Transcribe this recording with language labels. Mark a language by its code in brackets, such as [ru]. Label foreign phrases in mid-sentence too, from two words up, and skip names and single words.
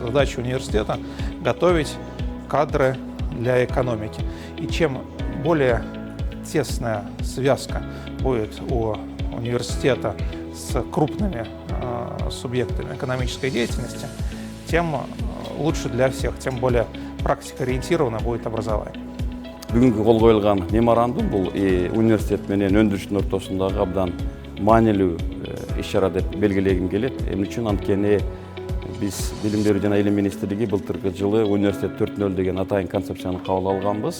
[ru] Задача университета – готовить кадры для экономики. И чем более тесная связка будет у университета с крупными субъектами экономической деятельности, тем лучше для всех, тем более практикоориентировано будет образование. [ky] Бүгүнкү кол коюлган меморандум бул университет менен өндүрүштүн ортосундагы абдан маанилүү иш-чара деп белгилегим келет. Эмне үчүн? Анткени биз Билим берүү жана Илим министрлиги былтыркы жылы университет 4.0 деген атайын концепцияны кабыл алганбыз.